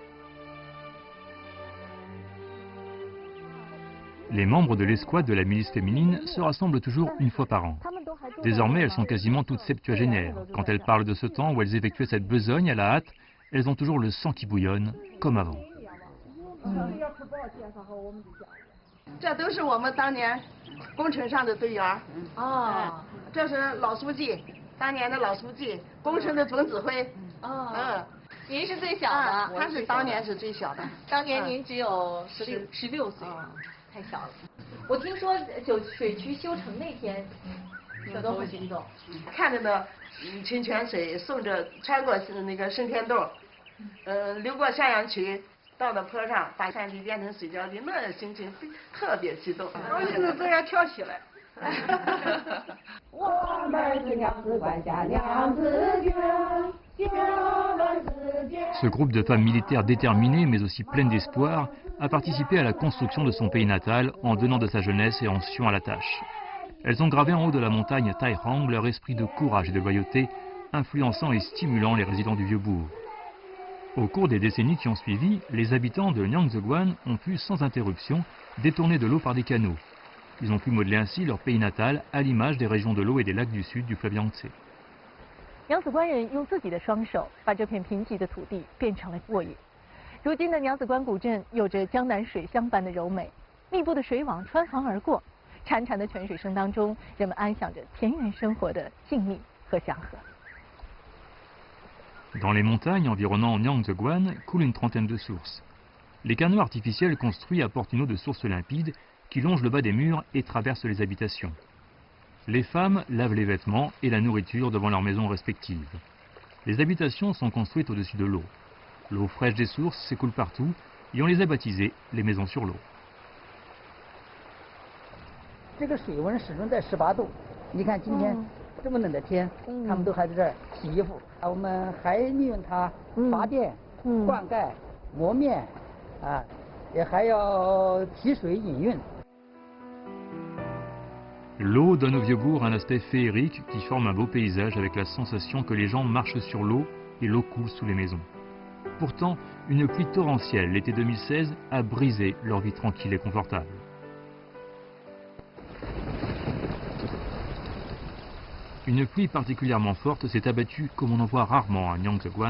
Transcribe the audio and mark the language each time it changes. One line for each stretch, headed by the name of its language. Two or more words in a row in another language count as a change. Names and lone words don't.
French: Les membres de l'escouade de la milice féminine se rassemblent toujours une fois par an. Désormais, elles sont quasiment toutes septuagénaires. Quand elles parlent de ce temps où elles effectuaient cette besogne à la hâte, elles ont toujours le sang qui bouillonne, comme avant.
Chinese: 这都是我们当年工程上的队员。哦，这是老书记，当年的老书记，工程的总指挥。哦，您是最小的，他是当年是最小的。当年您只有16岁，太小了。我听说水渠修成那天，这都很激动。看着那清泉水顺着穿过那个升天洞，流过向阳渠，到了坡上，把山地变成水浇地，那心情特别激动，高兴的都要跳起来。我们是娘子关下娘子军。
French: Ce groupe de femmes militaires déterminées mais aussi pleines d'espoir a participé à la construction de son pays natal en donnant de sa jeunesse et en suant à la tâche. Elles ont gravé en haut de la montagne Taihang leur esprit de courage et de loyauté, influençant et stimulant les résidents du Vieux-Bourg. Au cours des décennies qui ont suivi, les habitants de Nyangzheguan ont pu sans interruption détourner de l'eau par des canaux. Ils ont pu modeler ainsi leur pays natal à l'image des régions de l'eau et des lacs du sud du fleuve Yangtze.
Chinese: 娘子关人用自己的双手把这片贫瘠的土地变成了沃野。如今的娘子关古镇有着江南水乡般的柔美，密布的水网穿房而过，潺潺的泉水声当中，人们安享着田园生活的静谧和祥和。
French: Dans les montagnes environnant Nyangzheguan coule une trentaine de sources. Les canaux artificiels construits apportent une eau de source limpide qui longe le bas des murs et traverse les habitations. Les femmes lavent les vêtements et la nourriture devant leurs maisons respectives. Les habitations sont construites au-dessus de l'eau. L'eau fraîche des sources s'écoule partout et on les a baptisées les maisons sur l'eau.
Chinese: 这个水温始终在18度。你看今天这么冷的天，他们都还在这儿洗衣服。我们还利用它发电、灌溉、磨面，也还要提水饮用。
French: L'eau donne au Vieux-Bourg un aspect féerique qui forme un beau paysage avec la sensation que les gens marchent sur l'eau et l'eau coule sous les maisons. Pourtant, une pluie torrentielle l'été 2016 a brisé leur vie tranquille et confortable. Une pluie particulièrement forte s'est abattue comme on en voit rarement à Nyangzheguan.